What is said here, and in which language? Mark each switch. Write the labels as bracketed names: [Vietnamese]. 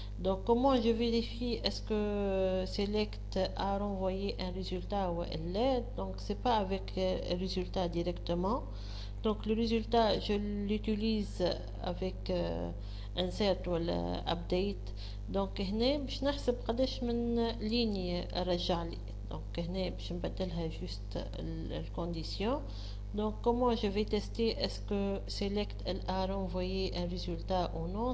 [French] Donc comment je vérifie est-ce que select a renvoyé un résultat ou elle. Donc c'est pas avec résultat directement. Donc le résultat je l'utilise avec insert ou update. [Arabic] Donc هنا باش نحسب قداش من ليني رجع لي. Donc هنا باش نبدلها juste الكونديسيون. [French] Donc comment je vais tester est-ce que select elle a renvoyé un résultat ou non.